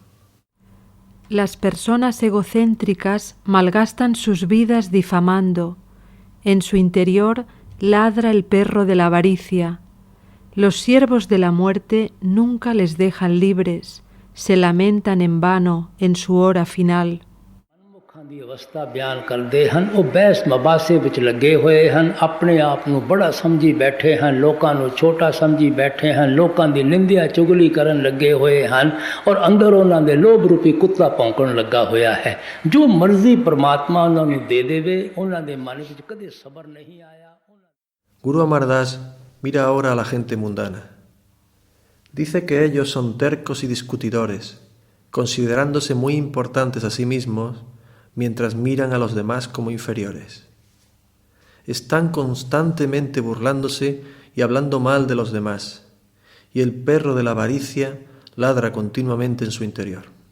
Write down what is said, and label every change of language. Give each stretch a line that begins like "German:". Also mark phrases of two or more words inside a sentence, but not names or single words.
Spanish: Las personas egocéntricas malgastan sus vidas difamando. En su interior ladra el perro de la avaricia. Los siervos de la muerte nunca les dejan libres, se lamentan en vano en su hora final.
Punjabi: ਦੀ ਅਵਸਥਾ ਬਿਆਨ ਕਰਦੇ ਹਨ, ਉਹ ਬਹਿਸ ਮਬਾਸੇ ਵਿੱਚ ਲੱਗੇ ਹੋਏ ਹਨ, ਆਪਣੇ ਆਪ ਨੂੰ ਬੜਾ ਸਮਝੀ ਬੈਠੇ ਹਨ, ਲੋਕਾਂ ਨੂੰ ਛੋਟਾ ਸਮਝੀ ਬੈਠੇ ਹਨ, ਲੋਕਾਂ ਦੀ ਨਿੰਦਿਆ ਚੁਗਲੀ ਕਰਨ ਲੱਗੇ ਹੋਏ ਹਨ ਔਰ ਅੰਦਰ ਉਹਨਾਂ ਦੇ ਲੋਭ ਰੂਪੀ ਕੁੱਤਾ ਭੌਂਕਣ ਲੱਗਾ ਹੋਇਆ ਹੈ। ਜੋ ਮਰਜ਼ੀ ਪਰਮਾਤਮਾ ਉਹਨਾਂ ਨੂੰ ਦੇ ਦੇਵੇ, ਉਹਨਾਂ ਦੇ ਮਨ ਵਿੱਚ ਕਦੇ ਸਬਰ ਨਹੀਂ ਆਇਆ।
Spanish: Guru Amar Das mira ahora a la gente mundana. Dice que ellos son tercos y discutidores, considerándose muy importantes a sí mismos, mientras miran a los demás como inferiores. Están constantemente burlándose y hablando mal de los demás, y el perro de la avaricia ladra continuamente en su interior.